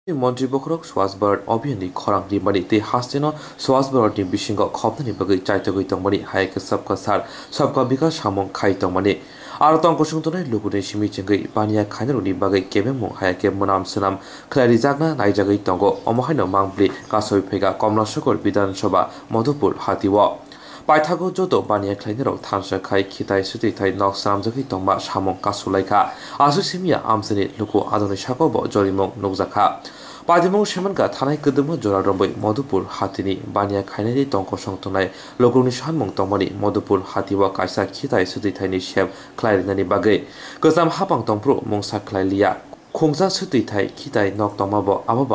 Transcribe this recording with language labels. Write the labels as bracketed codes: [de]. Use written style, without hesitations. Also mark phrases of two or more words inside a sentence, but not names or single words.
[brx] মন্ত্রী বখরক সোয়াসবার্ড অভিযানী খরাং দিমানি তে হাসতেন সোয়াসবার্ডনি বিশিঙ্গ খবনানি বাগৈ চাইতগৈ তংমানি হাইকে [hi] सबका साथ सबका विकास [brx] সামং খাই তংমানি আর তংক সুংতনাय লুগুনি সিমি চেঙ্গৈ বানিয়া খাইনারুনি বাগৈ কেবেমু হাইকে মনাম সোনাম খ্লারি জাগনা নাইজাগৈ তंग অমহাইनो मांगब्लि कासय फेगा कमलाशकर विधानसभा मधुपुर हातिव पाइथागो जतो बानिया ख्लाइनाराव थानसा खाइ खिताय सुतिथाय नक सामजगै तंमा सामं कासुलाइखा आसु सिमिया आमसनि लुकु आदनि साकब जरिमं नुकजाखा पादिमं सेमनका थानाय गदम जरा रंबै मधुपुर हातिनि बानिया खाइनायनि तंक संतनाय लुकुनि सानमं तंमानि मधुपुर हातिव कायसा खिताय सुतिथायनि सेब ख्लाइनानि बागै गोजाम हापां तंप्रो मंसा ख्लाइलिया खोंजा सुतिथाय खिताय नक तंमाबो आबाबा